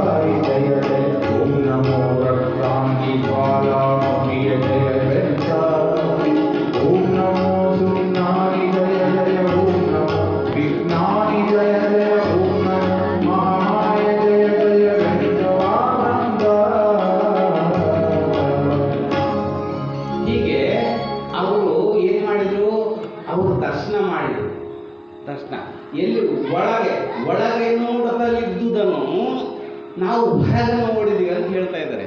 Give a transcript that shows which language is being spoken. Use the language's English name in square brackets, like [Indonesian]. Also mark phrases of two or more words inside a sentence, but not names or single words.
[Sanskrit] जय जय ओम नमो रक्तांगी ज्वालामुखी जय जय ओम नमो सुनारी जय जय ओम नमो विघ्नानि जय जय ओम नमो महामाय जय जय वेंकटवानंद। [Kannada] ಹೀಗೆ ಅವರು ಏನ್ ಮಾಡಿದ್ರು, ಅವರು ದರ್ಶನ ಮಾಡಿದ್ರು. ದರ್ಶನ ಎಲ್ಲಿ ಒಳಗೆ ನೋಡದಲ್ಲಿದ್ದುದನ್ನು ನಾವು ಹೊರಗೆ ನೋಡಿದೀವಿ ಅಂತ ಹೇಳ್ತಾ ಇದ್ದಾರೆ.